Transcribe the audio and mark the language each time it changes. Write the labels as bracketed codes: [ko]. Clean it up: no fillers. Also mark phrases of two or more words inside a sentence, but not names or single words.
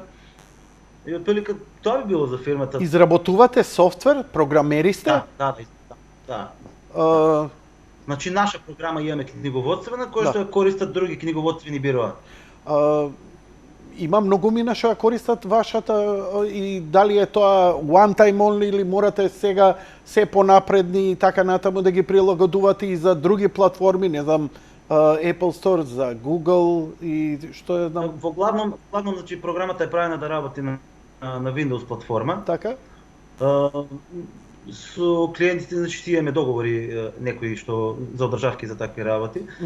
[mk] И отприлика тоа би било за фирмата. Изработувате софтвер, програмери сте? Да. Значи наша програма имаме книговодствена, која што ја користат други книговодствени бироа. Има многумина што ја користат вашата и дали е тоа [en] one time only [mk] или морате сега се понапредни и така натаму да ги прилагодувате и за други платформи, не знам, Apple Store, за Google и што е знам. Во главном, значи програмата е правена да работи на Windows платформа. Така. Со клиентите, значи, си имаме договори некои што за одржавки за такви работи.